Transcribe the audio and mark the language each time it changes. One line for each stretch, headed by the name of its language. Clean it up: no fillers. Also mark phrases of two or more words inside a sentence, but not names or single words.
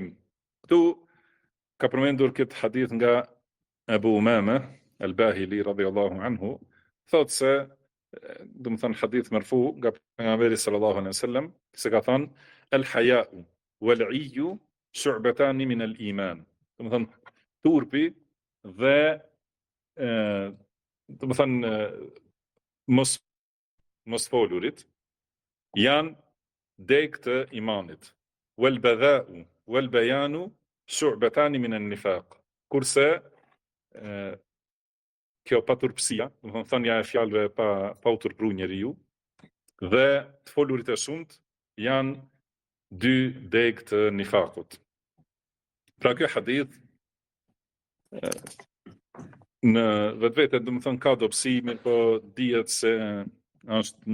Albanian: Këtu ka përmendur këtë hadith nga Abu Umama al-Bahili
Arabic: رضي الله عنه,
Albanian: thotë se do të thënë hadith marfu nga pejgamberi
Arabic: صلى الله عليه وسلم,
Albanian: se ka thënë
Arabic: الحياء والعي شعبتان من الإيمان.
Albanian: Do të thënë turpi dhe do të thënë mos folurit janë deg të imanit.
Arabic: والبذاء والبيان شعبتان من النفاق.
Albanian: Kurse kjo paturpësia, do të thënë ja e fjalëve pa u turpru njeriu, dhe të folurit e shumt janë dy deg të nifakut. Pra kjo hadith në vetvete do të thënë ka dobësi, mirë po dihet se është